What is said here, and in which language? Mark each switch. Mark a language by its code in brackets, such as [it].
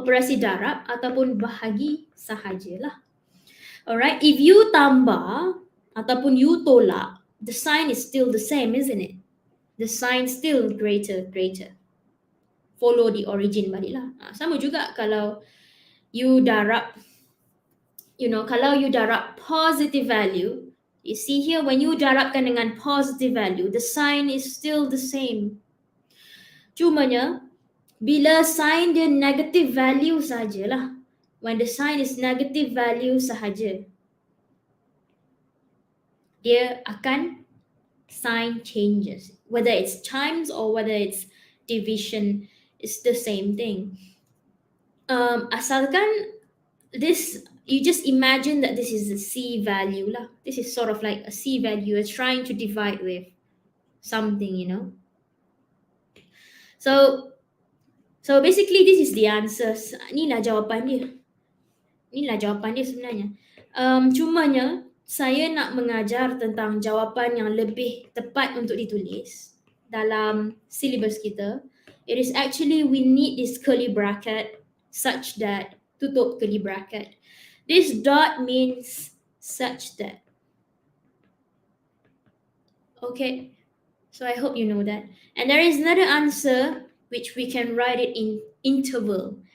[ms] Operasi darab ataupun bahagi sahajalah. [en] Alright, if you [ms] tambah ataupun [en] you tolak, the sign is still the same, isn't it? The sign still greater. Follow the origin baliklah. [ms] Sama juga kalau [en] you darab, kalau you darab positive value, you see here when you [ms] darabkan dengan [en] positive value, the sign is still the same. [ms] Cumanya, bila [en] sign dia negative value sajalah, when the sign is negative value sahaja, [ms] dia akan [en] sign changes. Whether it's times or whether it's division, it's the same thing. [ms] Asalkan [en] this, you just imagine that this is a C value lah. This is sort of like a C value. You're trying to divide with something, So basically this is the answers. [ms] Inilah jawapan dia sebenarnya. Cumanya saya nak mengajar tentang jawapan yang lebih tepat untuk ditulis dalam syllabus kita. [en] It is actually we need this curly bracket such that, tutup curly bracket. This dot means such that. Okay, so I hope you know that. And there is another answer which we can write it in interval.